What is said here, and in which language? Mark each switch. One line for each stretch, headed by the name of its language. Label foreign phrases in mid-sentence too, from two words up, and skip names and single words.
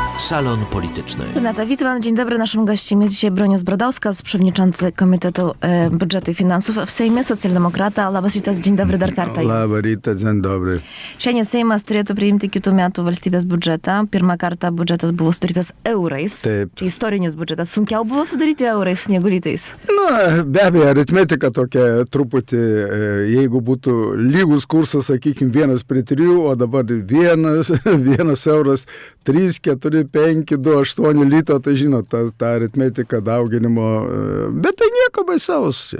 Polish: Salon Polityczny. Renata Witman, dzień dobry. Naszym gościem jest dzisiaj Bronius Brodowska, przewodniczący Komitetu Budżetu i Finansów w Seime, socjaldemokrata.
Lithuanian: Labas rytas,
Polish: dzień dobry
Lithuanian: dar kartą. Labas rytas,
Polish: dzień dobry.
Lithuanian: Šiandien Seimas turėtų priimti kitų metų valstybės biudžetą. Pirmą kartą biudžetas buvo sudarytas eurais. Taip. Čia istorinis biudžetas. Sunkiau buvo sudaryti eurais negu litais. Na, be abejo, aritmetika tokia truputį, jeigu būtų lygus kursas, sakykime, 1:3, o dabar 1 euras 3, 4, 5, 2, 8 lito, tai žinot, ta aritmetika dauginimo, bet tai nieko baisaus čia.